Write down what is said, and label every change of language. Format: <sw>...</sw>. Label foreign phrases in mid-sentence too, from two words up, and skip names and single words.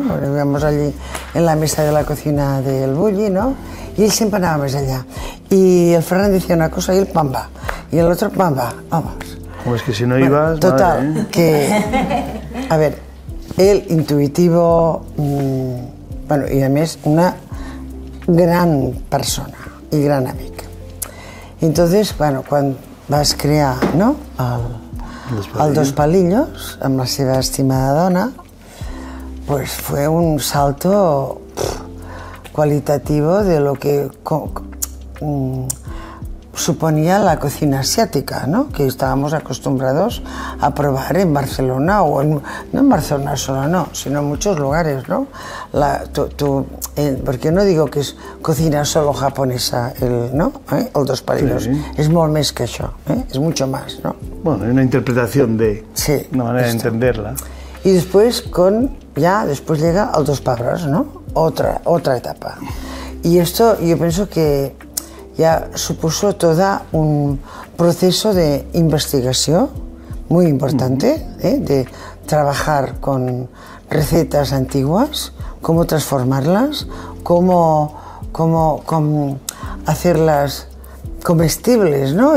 <es>Lo veíamos allí en la mesa de la cocina del Bulli, ¿no? Y él siempre andaba más allá. Y el Ferran decía una cosa y él pamba. Y el otro pamba, vamos. Pues que si no ibas... Total, madre, ¿eh? Que... A ver, él intuitivo,</es> <ca>bueno, i a més una gran persona i gran amic.</ca> <es>Entonces, bueno,</es> <ca>quan vas crear, no?, el Dos Palillos, amb la seva estimada dona,</ca> <es>pues fue un salto cualitativo de lo que suponía la cocina asiática, ¿no?, que estábamos acostumbrados a probar en Barcelona, o no en Barcelona solo, no, sino en muchos lugares, ¿no? Porque no digo que es cocina solo japonesa, ¿no?</es> <ca>El Dos Palillos. Sí. Es molt més que això,</ca> <es>es mucho más, ¿no? Bueno, hay una interpretación de... Sí. Una manera de entenderla. Y después después llega el Dos Pebrots, ¿no? Otra etapa. Y esto yo pienso que ya supuso todo un proceso de investigación muy importante, de trabajar con recetas antiguas, cómo transformarlas, cómo hacerlas comestibles, ¿no?</es>